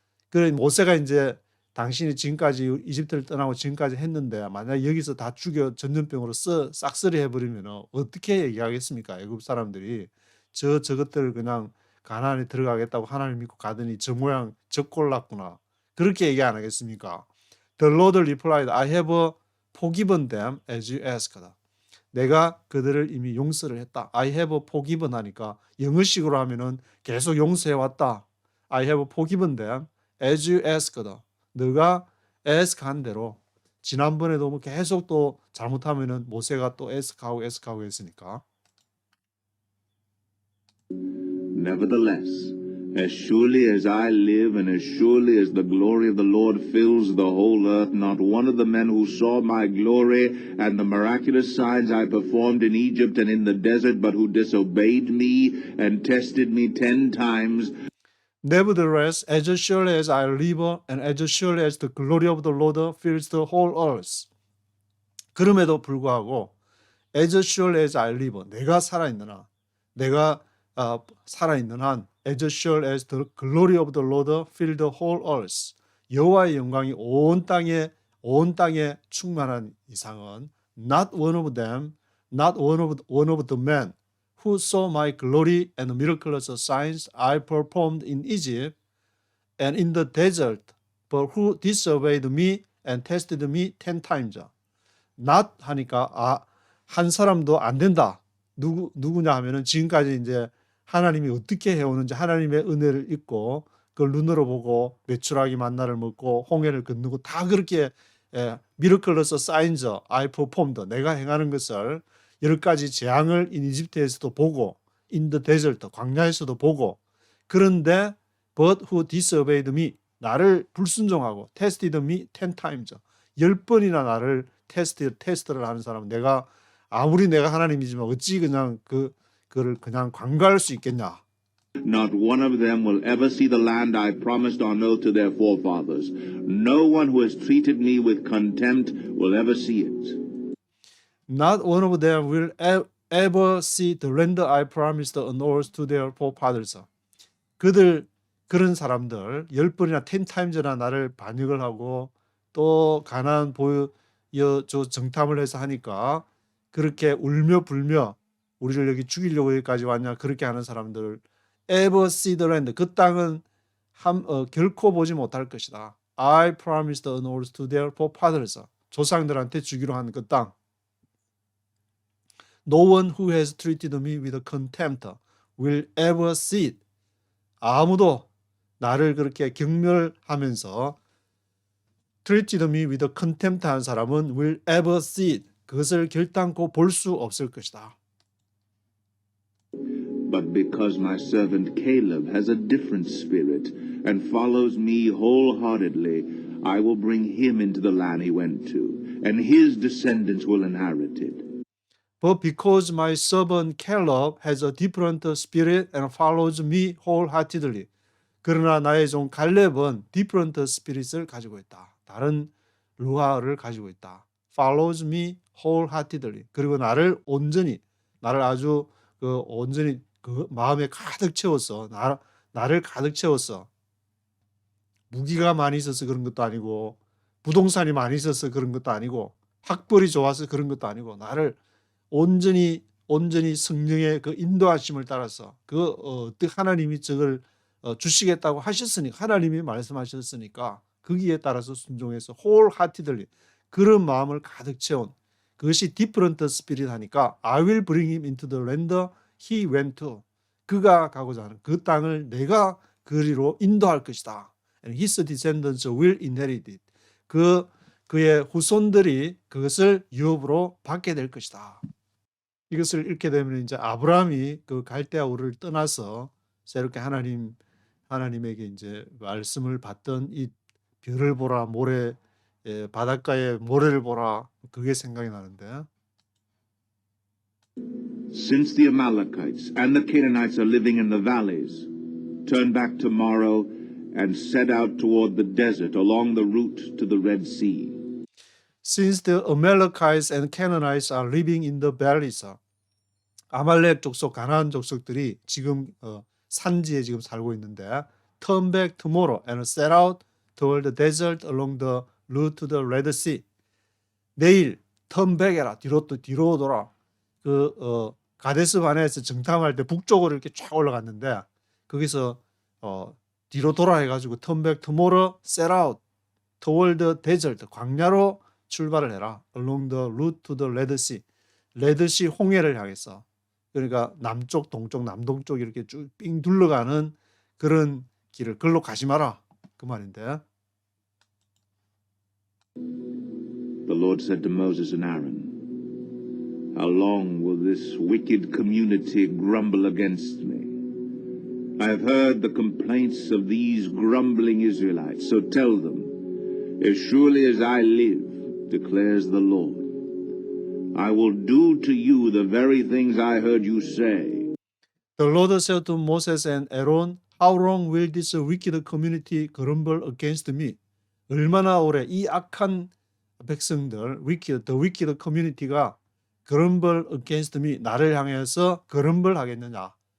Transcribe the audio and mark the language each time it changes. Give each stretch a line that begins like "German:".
Korean: 그래 모세가 이제 당신이 지금까지 이집트를 떠나고 지금까지 했는데 만약 여기서 다 죽여 전염병으로 싹쓸이 해버리면 어떻게 얘기하겠습니까? 애굽 사람들이 저것들을 그냥 가나안에 들어가겠다고 하나님 믿고 가더니 저 모양 적골랐구나. 그렇게 얘기 안 하겠습니까?
English: The Lord replied, I have forgiven them as you asked.
Korean: 내가 그들을 이미 용서를 했다.
English: I have forgiven
Korean: 하니까 영어식으로 하면은 계속 용서해왔다.
English: I have forgiven them as you asked.
Korean: 너가 ask한 대로 지난번에도 뭐 계속 또 잘못하면은 모세가 또 ask하고 했으니까.
English: Nevertheless, As surely as I live, and as surely as the glory of the Lord fills the whole earth, not one of the men who saw my glory and the miraculous signs I performed in Egypt and in the desert, but who disobeyed me and tested me 10 times, Nevertheless, as surely as I live, and as surely as the glory of the Lord fills the whole earth.
Korean: 그럼에도 불구하고,
English: as surely as I live,
Korean: 내가 살아있는 한, 내가 살아있는 한,
English: as sure as the glory of the Lord fill the whole earth.
Korean: 여호와의 영광이 온 땅에 충만한 이상은
English: not one of them, not one of the men who saw my glory and miraculous signs I performed in Egypt and in the desert, but who disobeyed me and tested me 10 times.
Korean: not 하니까 한 사람도 안 된다. 누구냐 하면은 지금까지 이제 하나님이 어떻게 해오는지 하나님의 은혜를 잊고 그걸 눈으로 보고 메추라기 만나를 먹고 홍해를 건너고 다 그렇게
English: 미러클러스 사인즈 I performed
Korean: 내가 행하는 것을 10가지 재앙을 이집트에서도 보고
English: in the desert
Korean: 광야에서도 보고 그런데
English: but who disobeyed me
Korean: 나를 불순종하고
English: tested me 10 times
Korean: 10번이나 나를 테스트를 하는 사람은 아무리 내가 하나님이지만 어찌 그냥 그를 그냥 관가할 수 있겠냐.
English: not one of them will ever see the land I promised on oath to their forefathers. No one who has treated me with contempt will ever see it. Not one of them will ever see the land I promised on oath to their forefathers.
Korean: 그런 사람들 10번이나
English: 10 times
Korean: 나 나를 반역을 하고 또 가나안 정탐을 해서 하니까 그렇게 울며 불며 우리를 여기 죽이려고 여기까지 왔냐 그렇게 하는 사람들
English: ever see the land
Korean: 그 땅은 결코 보지 못할 것이다.
English: I promised an oath to their forefathers
Korean: 조상들한테 주기로 한 그 땅.
English: No one who has treated me with contempt will ever see it.
Korean: 아무도 나를 그렇게 경멸하면서
English: treated me with contempt
Korean: 한 사람은
English: will ever see it.
Korean: 그것을 결단코 볼 수 없을 것이다.
English: But because my servant Caleb has a different spirit and follows me wholeheartedly, I will bring him into the land he went to, and his descendants will inherit it. But because my servant Caleb has a different spirit and follows me wholeheartedly.
Korean: 그러나 나의 종 갈렙은
English: different spirit
Korean: 을 가지고 있다. 다른 루아를 가지고 있다.
English: follows me wholeheartedly.
Korean: 그리고 나를 아주 온전히 그 마음에 가득 채웠어. 나를 가득 채웠어. 무기가 많이 있어서 그런 것도 아니고 부동산이 많이 있어서 그런 것도 아니고 학벌이 좋아서 그런 것도 아니고 나를 온전히 성령의 그 인도하심을 따라서 어떻게 하나님이 저걸 주시겠다고 하셨으니까 하나님이 말씀하셨으니까 거기에 따라서 순종해서 wholeheartedly 그런 마음을 가득 채운 그것이
English: different spirit
Korean: 하니까
English: I will bring him into the land he went to
Korean: 그가 가고자 하는 그 땅을 내가 그리로 인도할 것이다. And his descendants will inherit it. 그의 후손들이 그것을 유업으로 받게 될 것이다. 이것을 읽게 되면 이제 아브라함이 그 갈대아 우르를 떠나서 새롭게 하나님에게 이제 말씀을 받던 이 별을 보라 모래 바닷가에 모래를 보라 그게 생각이 나는데.
English: Since the Amalekites and the Canaanites are living in the valleys, turn back tomorrow and set out toward the desert along the route to the Red Sea. Since the Amalekites and Canaanites are living in the valleys,
Korean: 아말렉 족속, 가나안 족속들이 지금 산지에 지금 살고 있는데,
English: turn back tomorrow and set out toward the desert along the route to the Red Sea.
Korean: 내일
English: turn back
Korean: 해라, 뒤로 돌아. 가데스 바네에서 정탐할 때 북쪽으로 이렇게 쫙 올라갔는데, 거기서 뒤로 돌아 해가지고
English: turn back tomorrow, set out toward the desert,
Korean: 광야로 출발을 해라.
English: along the route to the Red Sea.
Korean: 레드시 홍해를 향해서. 그러니까 남쪽, 동쪽, 남동쪽 이렇게 쭉 삥 둘러가는 그런 길을 글로 가지 마라. 그 말인데.
English: The Lord said to Moses and Aaron, How long will this wicked community grumble against me? I I have heard the complaints of these grumbling Israelites, so tell them, as surely as I live, declares the Lord, I will do to you the very things I heard you say. The Lord said to Moses and Aaron, How long will this wicked community grumble against me?
Korean: 얼마나 오래 이 악한 백성들,
English: the wicked community
Korean: 가
English: grumble against me,
Korean: 나를 향해서 grumble 하겠느냐?